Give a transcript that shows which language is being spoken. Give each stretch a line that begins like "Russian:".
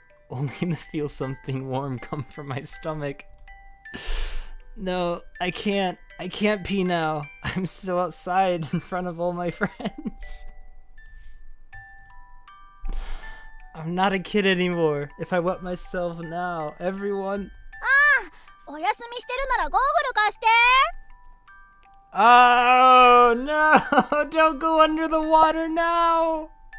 English: Only to feel something warm come from my stomach. No, I can't pee now. I'm still outside in front of all my friends. I'm not a kid anymore. If I wet myself now, everyone...
Japanese: お休みしてるならゴーグル貸して。
English: Oh, no! Don't go under the water now!